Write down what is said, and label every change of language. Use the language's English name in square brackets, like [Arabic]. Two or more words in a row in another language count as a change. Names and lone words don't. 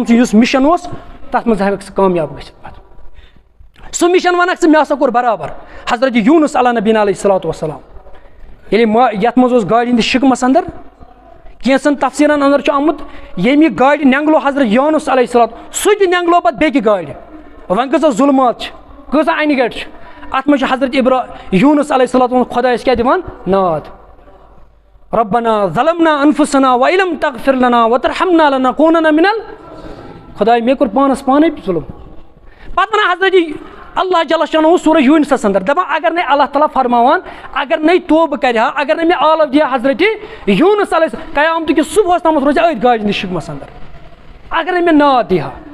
[Kashmiri] سُنٛد یُس مِشن اوس تتھ منٛز ہٮ۪ککھ ژٕ کامیاب گٔژھِتھ پتہٕ سُہ مِشن ونکھ ژٕ مےٚ ہسا کوٚر برابر حضرت یوٗنس [Arabic] علیٰ نبیٖنہ علیہ الصلوۃ وسلام [Kashmiri] ییٚلہِ یتھ منٛز اوس گاڑِ ہِنٛدِس شِکمس اندر کینٛژن تفصیٖلن اندر چھُ آمُت ییٚمہِ یہِ گاڑِ نینٛگلو حضرت یوٗنس [Arabic] علیہ الصلوۃ [Kashmiri] سُہ تہِ نینٛگلو پتہٕ بیٚکہِ گاڑِ وۄنۍ کۭژاہ ظُلمات چھِ کۭژاہ انہِ گٹہِ چھِ اتھ منٛز چھُ حضرت یوٗنس [Arabic] علیہ الصلوۃ [Kashmiri] خۄدایس کیاہ دِوان ناد [Arabic] ربنا ظلمنا انفسنا وان لم تغفر لنا وترحمنا لنكونن من [Kashmiri] خۄداے مےٚ کوٚر پانس پانے ظُلم پتہٕ ونان حضرت [Arabic] اللہ جل شانہ [Kashmiri] سورہ یوٗنسس اندر دپان اگر نے اللہ تعالیٰ فرماوان اگر نے توبہٕ کرِ ہا اگر نے مےٚ آلو دِیا حضرت یوٗنس علیہ قیامتٕکِس صبحس تامتھ روزِ أتھۍ گاڑِ ہِنٛدِس شِکمس اندر اگر نے مےٚ ناد دِی ہا